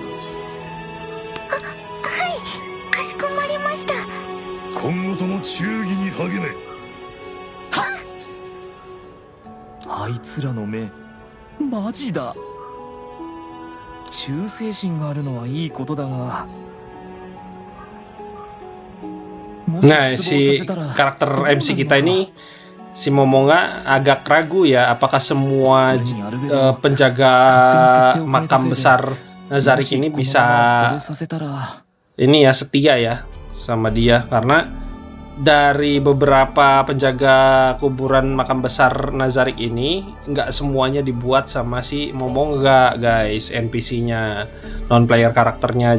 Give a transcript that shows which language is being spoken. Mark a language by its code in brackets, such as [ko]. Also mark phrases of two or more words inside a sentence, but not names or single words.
[ja] はい、かしこまりました。今後とも忠義に励め。あいつらの目マジだ。忠誠心があるのはいいことだが、 [id] Nah, si karakter MC kita ini, si Momonga agak ragu ya, apakah semua penjaga makam besar Nazarik ini bisa ini ya setia ya sama dia, karena dari beberapa penjaga kuburan makam besar Nazarik ini nggak semuanya dibuat sama si Momonga guys, NPC-nya, [en] non player [id] karakternya.